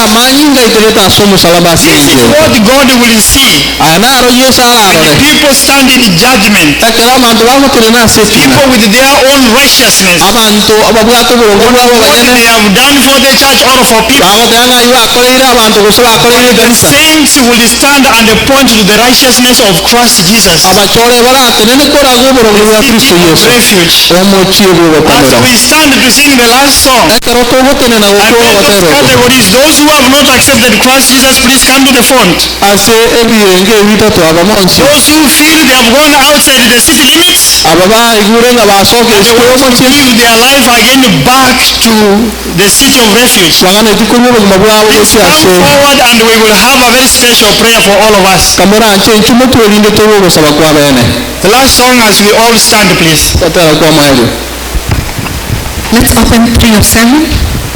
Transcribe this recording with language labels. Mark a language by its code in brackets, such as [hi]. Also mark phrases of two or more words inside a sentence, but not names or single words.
[en] This is what God will see when the people stand in judgment. People with their own righteousness, what they have done for the church or for people. The saints saints will stand and point to the righteousness of Christ Jesus. [guz] abachore baratenene kora goborogoya Kristo Yesu [en] Refuge. [guz] omochiego [en] As [guz] gokomero [en] we stand to sing the last song, [guz] ekero togotenena [en] and [guz] gokoro [en] then those [guz] gotero [en] categories, those who have not accepted Christ Jesus, please come to the front. [guz] ase ebirenge bitatu abamonsi [en] Those who feel they have gone outside the city limits, [guz] ababaigure nga basoka [en] they [guz] ekiro [en] want to [guz] omonsi [en] give their life again back to the city of refuge. [guz] bagana ekikorwa obogima bwabo [en] Please come [guz] bokyase [en] forward and we will have a very special prayer for all of us. [guz] kamuranche enchumo twerinde tobe ogosaba kwa bene [en] The last song as we all stand, please. [guz] tatera kwa mwebwe [en] Let's open 3 of 7.